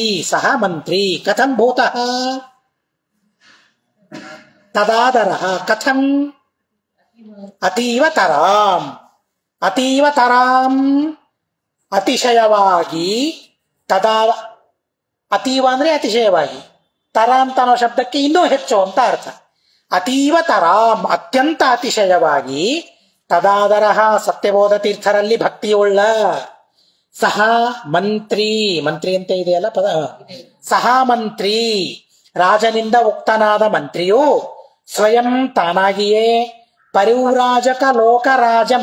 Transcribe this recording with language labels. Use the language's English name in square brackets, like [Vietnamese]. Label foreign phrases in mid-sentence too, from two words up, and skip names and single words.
[Sanskrit] ಸಹ ಮಂತ್ರಿ. ಕಥಂ ಭೂತಃ? ತದಾದರಃ. ಕಥಂ? ಅತೀವ ತರಾಂ. ಅತೀವ ತರಾಂ ಅತಿಶಯವಾಗಿ. ತದಾ ಅತೀವ [Kannada] ಅಂದ್ರೆ ಅತಿಶಯವಾಗಿ, ತರ ಅಂತ ಅನ್ನೋ ಶಬ್ದಕ್ಕೆ ಇನ್ನೂ ಹೆಚ್ಚು ಅಂತ ಅರ್ಥ. [Sanskrit] ಅತೀವ ತರಾಂ [Kannada] ಅತ್ಯಂತ ಅತಿಶಯವಾಗಿ, ತದಾದರಃ ಸತ್ಯಬೋಧ ತೀರ್ಥರಲ್ಲಿ ಭಕ್ತಿಯುಳ್ಳ, ಸಹ ಮಂತ್ರಿ. ಮಂತ್ರಿ ಅಂತ ಇದೆಯಲ್ಲ ಪದ. ಸಹ ಮಂತ್ರಿ ರಾಜನಿಂದ ಉಕ್ತನಾದ ಮಂತ್ರಿಯು ಸ್ವಯಂ ತಾನಾಗಿಯೇ ಪರಿವ್ರಾಜಕ ಲೋಕರಾಜಂ.